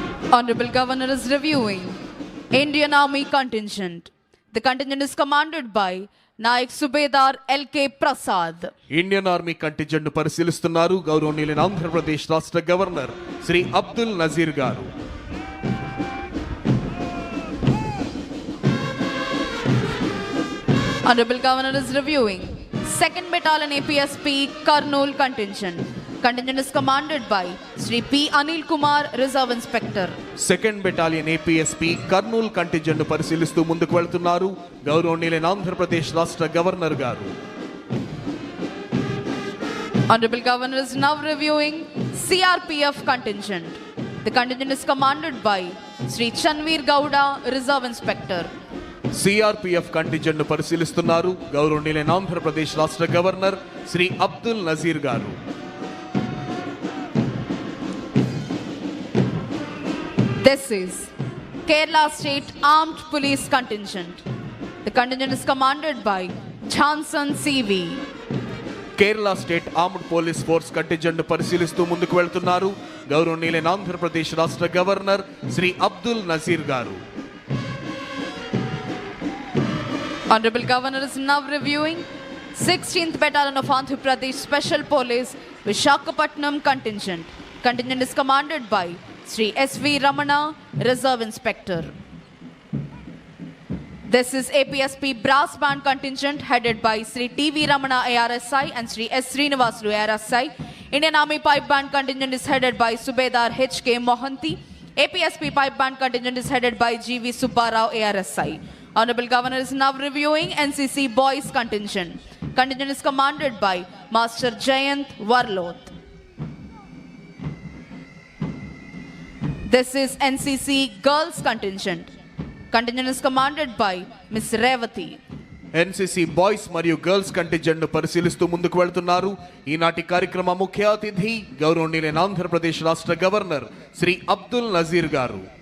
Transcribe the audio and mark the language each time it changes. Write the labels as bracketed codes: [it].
[en] Honorable Governor is reviewing Indian Army contingent. The contingent is commanded by Naik Subedar L.K. Prasad. [te] Indian army contingent పరిశీలిస్తున్నారు గౌరవనీయులైన ఆంధ్రప్రదేశ్ రాష్ట్ర governor Shri Abdul Nazir గారు. [en] Honorable Governor is reviewing 2nd Battalion APSP Kurnool contingent. Contingent is commanded by Sri P. Anil Kumar, Reserve Inspector. [te] 2nd Battalion APSP Kurnool contingent పరిశీలిస్తూ ముందుకు వెళ్తున్నారు గౌరవనీయులైన ఆంధ్రప్రదేశ్ రాష్ట్ర governor గారు. [en] Honorable Governor is now reviewing CRPF contingent. The contingent is commanded by Sri Chanveer Gowda, Reserve Inspector. [te] CRPF contingent పరిశీలిస్తున్నారు గౌరవనీయులైన ఆంధ్రప్రదేశ్ రాష్ట్ర governor Shri Abdul Nazir గారు. [en] This is Kerala State Armed Police Contingent. The contingent is commanded by Johnson CV. [te] Kerala state armed police force contingent పరిశీలిస్తూ ముందుకు వెళ్తున్నారు గౌరవనీయులైన ఆంధ్రప్రదేశ్ రాష్ట్ర governor Shri Abdul Nazir గారు. [en] Honorable Governor is now reviewing 16th Battalion of Andhra Pradesh Special Police Visakhapatnam contingent. Contingent is commanded by Sri S.V. Ramana, Reserve Inspector. This is APSP Brass Band contingent headed by Sri T.V. Ramana ARSI and Sri S. Srinivasulu ARSI. Indian Army Pipe Band contingent is headed by Subedar H.K. Mohanty. APSP Pipe Band contingent is headed by G.V. Subbarao ARSI. Honorable Governor is now reviewing NCC Boys contingent. Contingent is commanded by Master Jayant Warloth. This is NCC Girls contingent. Contingent is commanded by Miss Revati. [te] NCC boys మరియు girls contingent పరిశీలిస్తూ ముందుకు వెళ్తున్నారు ఈనాటి కార్యక్రమ ముఖ్య అతిథి గౌరవనీయులైన ఆంధ్రప్రదేశ్ రాష్ట్ర గవర్నర్ శ్రీ అబ్దుల్ నజీర్ గారు.